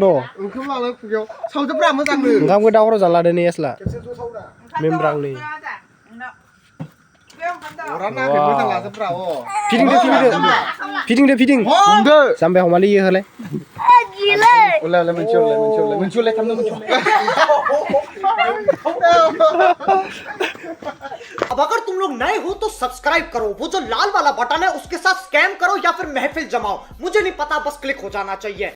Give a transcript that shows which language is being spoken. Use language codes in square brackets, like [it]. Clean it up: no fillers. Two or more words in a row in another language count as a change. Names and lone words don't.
[brx] ओंखाम लांनो खुगायाव सावदोब्रा मोजांनो ओंखामखौ दा हराव जानो लादो नै एस्ला मेमब्रांनि मोजां लाजोब्रा फिदिं जाम्बाया हमालै इयो होलाय मोनसे [hi] अब अगर तुम लोग नए हो तो सब्सक्राइब करो, वो जो लाल वाला बटन है उसके साथ स्कैम करो या फिर महफिल जमाओ, मुझे नहीं पता, बस क्लिक हो जाना चाहिए।